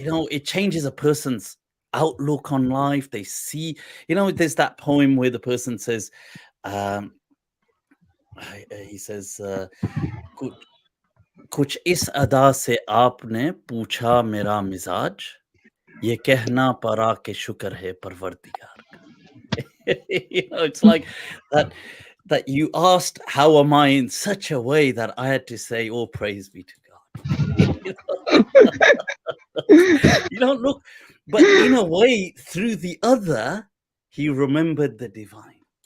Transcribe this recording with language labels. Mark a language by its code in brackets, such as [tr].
[en] it changes a person's outlook on life. They see, there's that poem where the person says, um, he says, [hi] कुछ कुछ इस अदा से आपने पूछा मेरा मिजाज, ये कहना पड़ा कि शुक्र है परवरदिगार का. [en] It's like that you asked, how am I, in such a way that I had to say, all praise be to God. Look, but in a way, through the other, he remembered the divine,